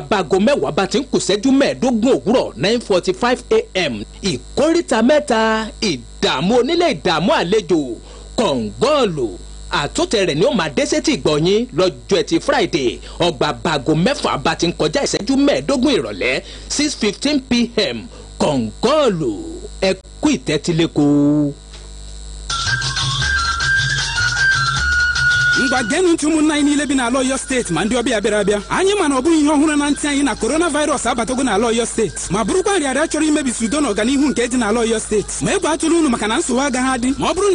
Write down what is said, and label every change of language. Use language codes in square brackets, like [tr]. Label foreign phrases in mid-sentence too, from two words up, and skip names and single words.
[yo] báago mẹ́wàá bá ti ń kù ṣẹ́jú mẹ́ẹ̀ẹ́dógún òwúrọ̀ 9:45 AM ìkóríta mẹ́ta ìdààmú onílé ìdààmú àlejò Kọ̀ǹgọ́ọ̀lù àtúntẹ̀ rẹ̀ ni ó máa dé sétí ìgbọ̀nyìn lọ́jọ́ ẹtì Friday ọgbà báago mẹ́fà bá ti ń kọjá ìṣẹ́jú mẹ́ẹ̀ẹ́dógún ìrọ̀lẹ́ 6:15 PM Kọ̀ǹgọ́ọ̀lù ẹ kú ìtẹ́tílẹ́kọ̀ọ́. [ig] ngwa genu ntumu nna anyị niile bi na Oluyole steeti ma ndị ọbịa bịara abịa anyị ma na ọ bụghị ihe ọhụrụ na ntị anyị na coronavirus abatago na Oluyole steeti ma bụrụkwa nrịarịa chọrọ imebisi udo na ọganihu nke dị na Oluyole steeti ma egwu atụrụ unu maka na nsogbu agaghị adị ma ọ bụrụ na